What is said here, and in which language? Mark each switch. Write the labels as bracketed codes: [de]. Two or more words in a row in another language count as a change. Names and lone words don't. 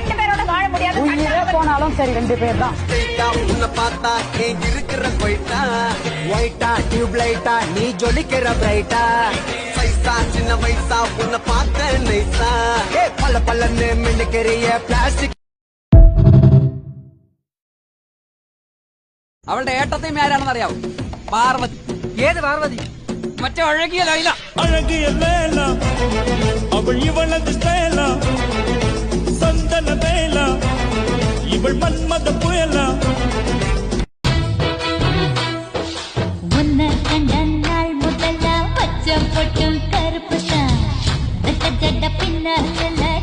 [ta] 2 பேரோட வாழ முடியாது. உயிரே போனாலும் சரி 2 பேர் தான். உன்னை பார்த்தா ஏன் இருக்கிற போயிட்டா ஒயிட்டா [en] tube lighta [ta] நீ ஜொலிக்கிற பிரைட்டா சைஸா சின்ன வயசா உன்னை பார்த்த நைஸா பல்ல பல்லன்னு மின்னுக்கிறிய பிளாஸ்டிக். [ml] അവളുടെ ഏട്ടത്തെയും ആരാണെന്ന് അറിയാവോ? പാർവതി. ഏത് പാർവതി? മറ്റേ അഴകിയ ലൈല. [ta] அழகிய லைலா அவள் இவளது ஸ்டைலா சந்தன வேலா இவள் மன்மத புயலா. உன்னை கண்ட நாள் முதல்ல பச்சை பொட்டும் கருப்பு தான் ஜட பின்ன